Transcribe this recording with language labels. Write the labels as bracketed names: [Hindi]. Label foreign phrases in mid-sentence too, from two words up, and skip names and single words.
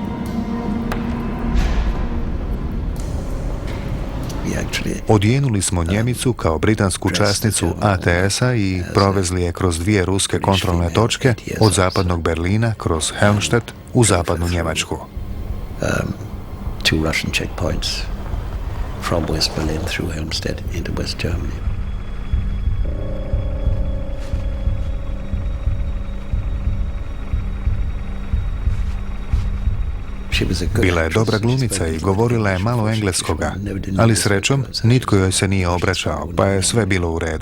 [Croatian] Odjenuli smo Njemicu kao britansku časnicu ATS-a i provezli je kroz 2 ruske kontrolne točke od zapadnog Berlina kroz Helmstedt u zapadnu Njemačku. [English] 2 Russian checkpoints from West Berlin through Helmstedt into West Germany. [Croatian] Bila je dobra glumica i govorila je malo engleskoga, ali srećom nitko joj se nije obraćao, pa je sve bilo u redu.